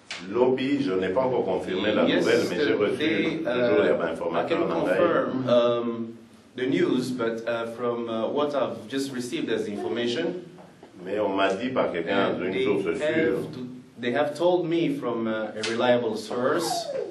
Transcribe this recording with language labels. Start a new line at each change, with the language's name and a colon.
French: Lobby, je n'ai pas encore confirmé la nouvelle, mais j'ai reçu toujours l'information.
English: I can confirm the news, but from what I've just received as information,
French: mais on m'a dit par quelqu'un d'une source sûre.
English: They have told me from a reliable source